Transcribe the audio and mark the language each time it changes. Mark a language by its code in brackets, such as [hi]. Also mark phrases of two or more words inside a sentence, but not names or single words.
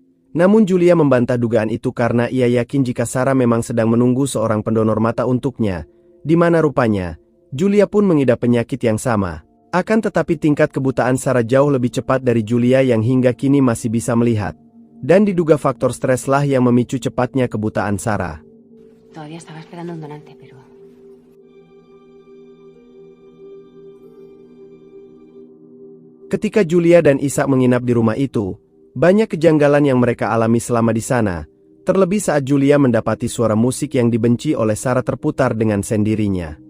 [id] Namun Julia membantah dugaan itu karena ia yakin jika Sarah memang sedang menunggu seorang pendonor mata untuknya, di mana rupanya, Julia pun mengidap penyakit yang sama. Akan tetapi tingkat kebutaan Sarah jauh lebih cepat dari Julia yang hingga kini masih bisa melihat. Dan diduga faktor streslah yang memicu cepatnya kebutaan Sarah. [es] Todavía estaba esperando un donante, pero... [id] Ketika Julia dan Ishak menginap di rumah itu, banyak kejanggalan yang mereka alami selama di sana, terlebih saat Julia mendapati suara musik yang dibenci oleh Sarah terputar dengan sendirinya.